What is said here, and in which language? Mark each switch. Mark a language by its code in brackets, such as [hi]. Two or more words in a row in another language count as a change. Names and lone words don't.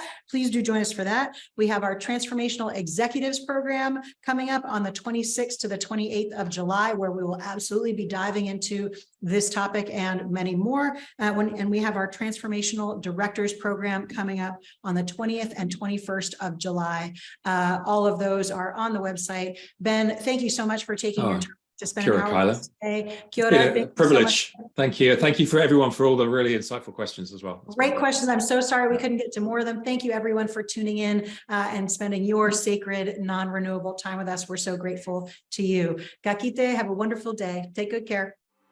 [en] Please do join us for that. We have our Transformational Executives Program coming up on the 26th to the 28th of July, where we will absolutely be diving into this topic and many more. And we have our Transformational Directors Program coming up on the 20th and 21st of July. All of those are on the website. Ben, thank you so much for taking your time to spend an hour with us today. [mi] Kia ora. [en] Privilege. Thank you. Thank you for everyone for all the really insightful questions as well. Great questions. I'm so sorry we couldn't get to more of them. Thank you everyone for tuning in and spending your sacred non-renewable time with us. We're so grateful to you. [mi] Ka kite, [en] have a wonderful day. Take good care.